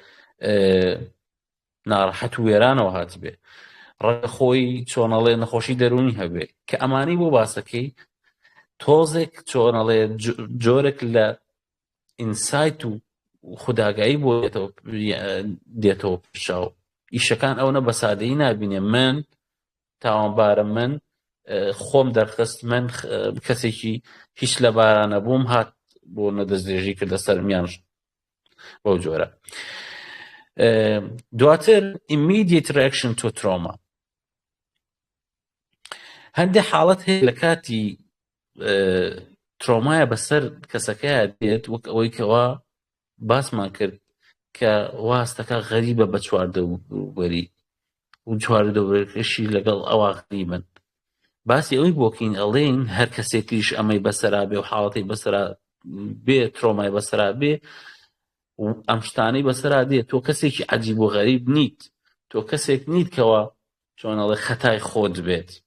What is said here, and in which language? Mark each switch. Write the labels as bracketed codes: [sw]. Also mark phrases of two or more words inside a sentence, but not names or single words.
[ckb] ناڕەحەت و وێرانەوە هاتبێ ڕێ خۆی چۆنەڵێ نەخۆشی دەرونی هەبێ کە ئەمانەی بۆ باسەکەی تۆزێک چۆنەڵێ جۆرێک لە ئینسایت و خوداگایی بۆ دێتەوە پیشاو ئیشەکان ئەوە بە سادەیی نابینێ من تاوانبارە من خۆم دەرخست من کەسێکی هیچ لە بارانە بووم هات بۆ نەدەستدرێژی کردە سەرمیان بەو جۆرە دواتر [en] immediate reaction to trauma [ckb] هەندێک حاڵەت هەیە لە کاتی ترۆمایە بەسەر کەسەکەیە دێت وەک ئەوەی کەوا باسمان کرد کە واستەکە غەریبە بە چواردەوەری و چواردەوەریەکەشی لەگەڵ ئەوە غەریبن باسی ئەوەی بۆکەین ئەڵێن هەر کەسێکیش ئەمەی بەسەرا بێ و حاڵەتی بەسەرا بێ ترۆمای بەسەرا بێ و ئەم شتانەی بەسەرا دێت تۆ کەسێکی عەجیب و غەریب نیت تۆ کەسێک نیت کەوە چۆنەڵێ خەتای خۆت بێت